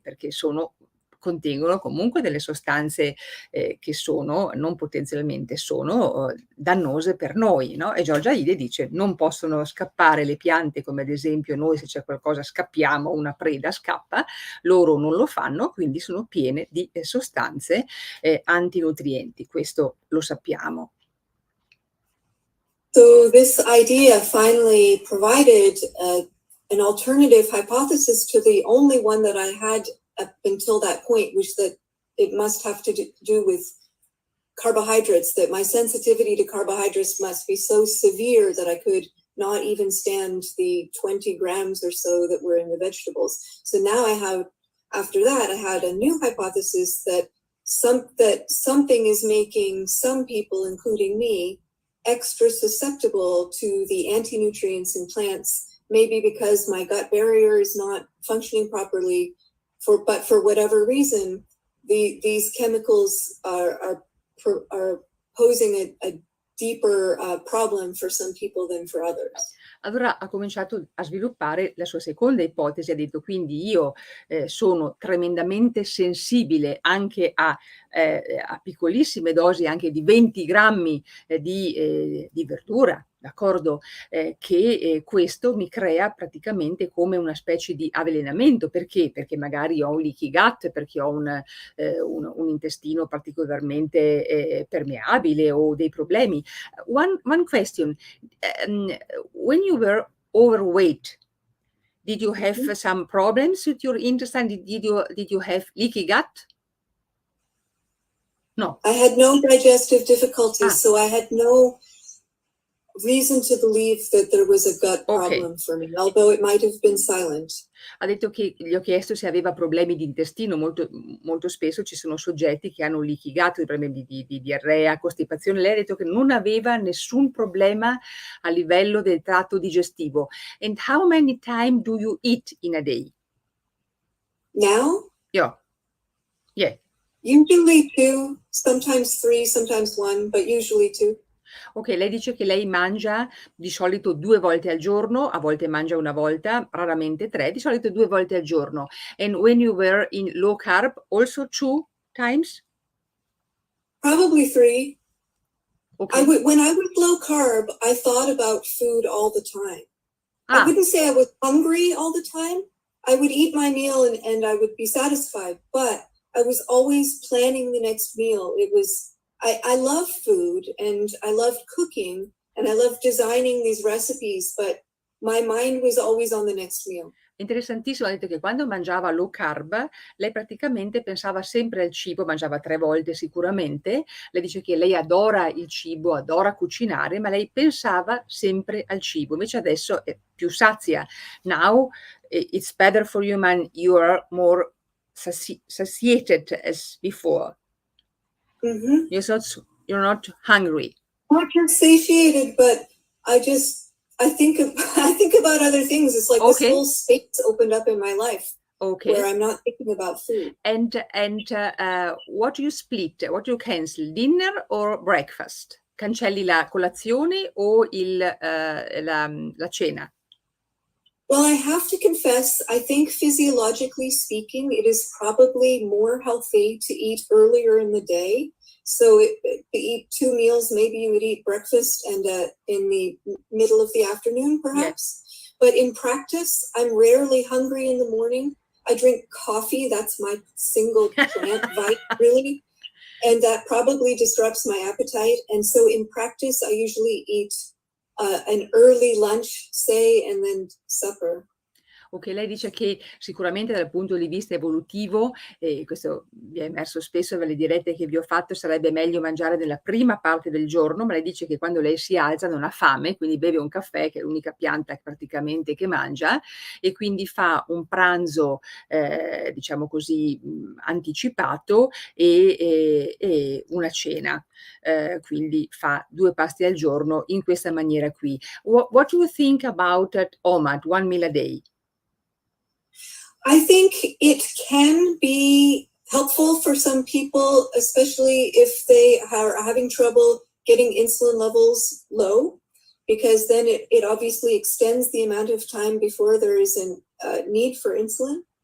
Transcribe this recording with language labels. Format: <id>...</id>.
<it>Perché contengono comunque delle sostanze che non potenzialmente sono dannose per noi, no? E Georgia Ede dice non possono scappare le piante, come ad esempio noi, se c'è qualcosa scappiamo, una preda scappa, loro non lo fanno, quindi sono piene di sostanze antinutrienti, questo lo sappiamo.</it> <en>So this idea finally provided an alternative hypothesis to the only one that I had up until that point, which that it must have to do with carbohydrates, that my sensitivity to carbohydrates must be so severe that I could not even stand the 20 grams or so that were in the vegetables. So now after that, I had a new hypothesis that something is making some people, including me, extra susceptible to the anti-nutrients in plants, maybe because my gut barrier is not functioning properly, but for whatever reason, these chemicals are posing a deeper problem for some people than for others.</en> <it>Allora ha cominciato a sviluppare la sua seconda ipotesi, ha detto quindi io sono tremendamente sensibile anche a piccolissime dosi, anche di 20 grammi di verdura, d'accordo? Che questo mi crea praticamente come una specie di avvelenamento. Perché? Perché magari ho un leaky gut, perché ho un intestino particolarmente permeabile o dei problemi.</it> <en>One question. When you were overweight, did you have some problems with your intestine? Did you have leaky gut? No. I had no digestive difficulties, so I had no reason to believe that there was a gut problem for me, although it might have been silent.</en> <it>Ha detto che gli ho chiesto se aveva problemi di intestino. Molto spesso ci sono soggetti che hanno leaky gut, problemi di diarrea, costipazione. Lei ha detto che non aveva nessun problema a livello del tratto digestivo.</it> <en>And how many times do you eat in a day? Now? Yeah. Usually 2, sometimes 3, sometimes 1, but usually 2.</en> <it>Ok, lei dice che lei mangia di solito 2 volte al giorno, a volte mangia una volta, raramente 3, di solito 2 volte al giorno.</it> <en>And when you were in low carb, also 2 times? Probably 3. Okay. When I was low carb, I thought about food all the time. I Ah, wouldn't say I was hungry all the time. I would eat my meal and I would be satisfied, but I was always planning the next meal. I love food and I loved cooking and I loved designing these recipes, but my mind was always on the next meal.</en> <it>interessantissimo, ha detto che quando mangiava low carb, lei praticamente pensava sempre al cibo, mangiava 3 volte sicuramente. Lei dice che lei adora il cibo, adora cucinare, ma lei pensava sempre al cibo. Invece adesso è più sazia.</it> <en>Now it's better for you man, you are more satiated as before. Mm-hmm. You're not hungry. Not just satiated, but I think about other things. It's like this Okay. whole space opened up in my life Okay. where I'm not thinking about food. And what do you split? What do you cancel? Dinner or breakfast?</en> <it>Cancelli la colazione o la cena?</it> <en>Well, I have to confess, I think physiologically speaking, it is probably more healthy to eat earlier in the day. So to eat 2 meals, maybe you would eat breakfast and in the middle of the afternoon, perhaps. Yes. But in practice, I'm rarely hungry in the morning. I drink coffee. That's my single plant vitamin, really. And that probably disrupts my appetite. And so in practice, I usually eat an early lunch, say, and then supper.</en> <it>Ok, lei dice che sicuramente dal punto di vista evolutivo, e questo vi è emerso spesso nelle dirette che vi ho fatto, sarebbe meglio mangiare nella prima parte del giorno, ma lei dice che quando lei si alza non ha fame, quindi beve un caffè, che è l'unica pianta praticamente che mangia, e quindi fa un pranzo, diciamo così, anticipato e una cena. Quindi fa 2 pasti al giorno in questa maniera qui.</it> <en>What do you think about OMAD, one meal a day? I think it can be helpful for some people, especially if they are having trouble getting insulin levels low, because then it obviously extends the amount of time before there is a need for insulin.</en>